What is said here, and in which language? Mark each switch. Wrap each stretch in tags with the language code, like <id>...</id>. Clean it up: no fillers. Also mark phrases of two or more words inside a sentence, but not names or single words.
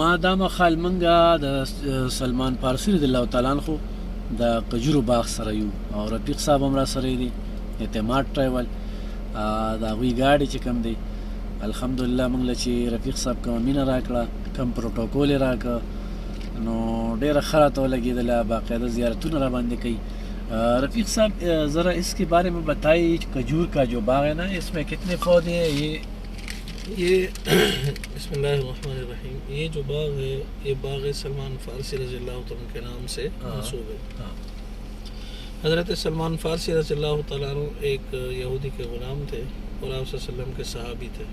<ps>دا مخال منګه د سلمان فارسی</ps> <ar>رضی الله تعالی عنہ</ar> <ps>د قجرو باغ سره یو او رفیق صاحب هم را سره دی اعتماد ټریول دا وی گاډي چې کوم دی الحمدلله موږ له چې رفیق صاحب کوم مینه راکړه کم پروتوکول یې راکړه نو ډېره ښه راته ولګېدله باقاعده زیارتونه را باندې کوي.</ps> <ur>رفیق صاحب ذرا اس کے بارے میں بتائیے کھجور کا جو باغ ہے نا اس میں کتنے پودے ہیں؟ یہ</ur> <ar>بسم اللہ الرحمن الرحیم،</ar> <ur>یہ جو باغ ہے یہ باغ سلمان فارسی</ur> <ar>رضی اللہ تعالیٰ</ar> <ur>کے نام سے منسوب ہے. حضرت سلمان فارسی</ur> <ar>رضی اللہ تعالیٰ عنہ</ar> <ur>ایک یہودی کے غلام تھے اور آپ</ur> <ar>صلی اللہ علیہ وسلم</ar> <ur>کے صحابی تھے.</ur>